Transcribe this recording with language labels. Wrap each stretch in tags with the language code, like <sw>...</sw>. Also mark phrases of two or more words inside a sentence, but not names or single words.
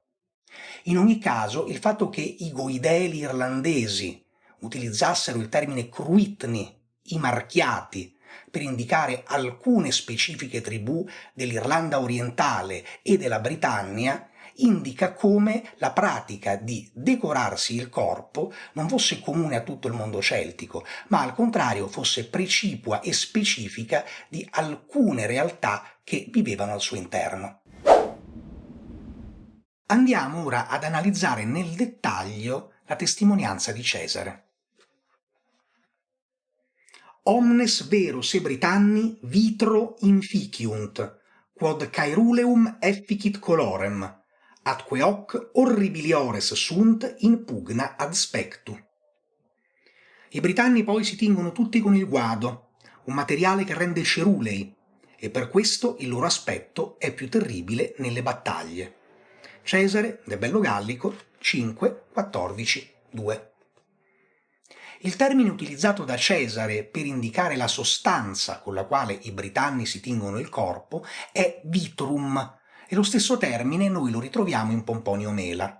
<it>In ogni caso, il fatto che i goideli irlandesi utilizzassero il termine cruitni, i marchiati, per indicare alcune specifiche tribù dell'Irlanda orientale e della Britannia, indica come la pratica di decorarsi il corpo non fosse comune a tutto il mondo celtico, ma al contrario fosse precipua e specifica di alcune realtà che vivevano al suo interno. Andiamo ora ad analizzare nel dettaglio la testimonianza di Cesare.</it> <la>Omnes vero se Britanni vitro inficiunt, quod caeruleum efficit colorem, atque hoc orribiliores sunt in pugna ad spectu.</la> <it>I britanni poi si tingono tutti con il guado, un materiale che rende cerulei, e per questo il loro aspetto è più terribile nelle battaglie. Cesare, De Bello Gallico, 5, 14, 2. Il termine utilizzato da Cesare per indicare la sostanza con la quale i britanni si tingono il corpo è vitrum, e lo stesso termine noi lo ritroviamo in Pomponio Mela.</it>